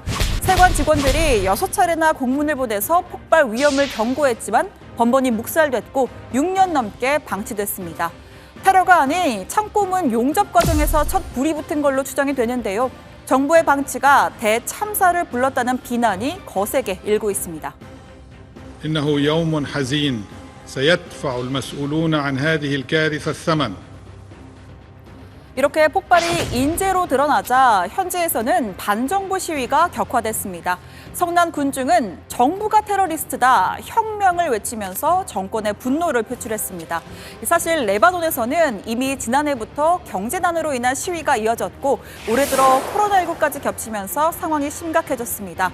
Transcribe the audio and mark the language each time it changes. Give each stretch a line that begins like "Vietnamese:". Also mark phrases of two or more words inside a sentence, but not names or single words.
Korean: 세관 직원들이 6차례나 공문을 보내서 폭발 위험을 경고했지만 번번이 묵살됐고 6년 넘게 방치됐습니다. 테러가 아닌 창고문 용접 과정에서 첫 불이 붙은 걸로 추정이 되는데요. 정부의 방치가 대참사를 불렀다는 비난이 거세게 일고 있습니다.
Arabic: إنه يوم حزين سيدفع المسؤولون عن هذه الكارثة الثمن.
Korean: 이렇게 폭발이 인재로 드러나자 현지에서는 반정부 시위가 격화됐습니다. 성난 군중은 정부가 테러리스트다, 혁명을 외치면서 정권의 분노를 표출했습니다. 사실 레바논에서는 이미 지난해부터 경제난으로 인한 시위가 이어졌고 올해 들어 코로나19까지 겹치면서 상황이 심각해졌습니다.